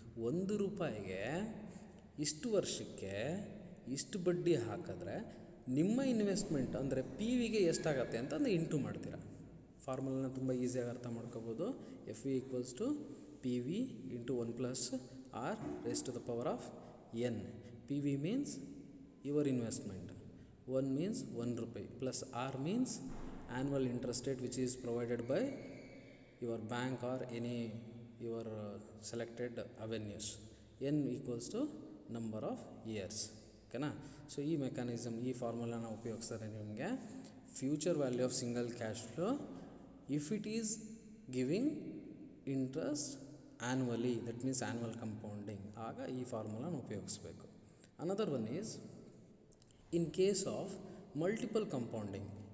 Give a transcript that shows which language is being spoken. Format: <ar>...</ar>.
<kn>₹1ಗೆ ಇಷ್ಟು ವರ್ಷಕ್ಕೆ ಇಷ್ಟು ಬಡ್ಡಿ ಹಾಕಿದ್ರೆ ನಿಮ್ಮ ಇನ್ವೆಸ್ಟ್ಮೆಂಟ್ ಅಂದರೆ ಪಿ ವಿಗೆ ಎಷ್ಟಾಗತ್ತೆ ಅಂತ ಅಂದರೆ ಇಂಟು ಮಾಡ್ತೀರಾ. ಫಾರ್ಮುಲಾನ ತುಂಬ ಈಸಿಯಾಗಿ ಅರ್ಥ ಮಾಡ್ಕೋಬೋದು.</kn> <en>F V equals to P V into 1+r raise to the power of N. P V means your investment, 1 means ₹1 plus r means annual interest rate which is provided by your bank or any your selected avenues. n equals to number of years.</en> <kn>ಓಕೆನಾ? So ಈ mechanism, ಈ ಫಾರ್ಮುಲಾನ ಉಪಯೋಗಿಸ್ತಾರೆ ನಿಮಗೆ.</kn> <en>future value of single cash flow if it is giving interest annually, that means annual compounding,</en> <kn>ಆಗ ಈ ಫಾರ್ಮುಲಾನ ಉಪಯೋಗಿಸ್ಬೇಕು.</kn> <en>Another one is in case of multiple compounding.</en>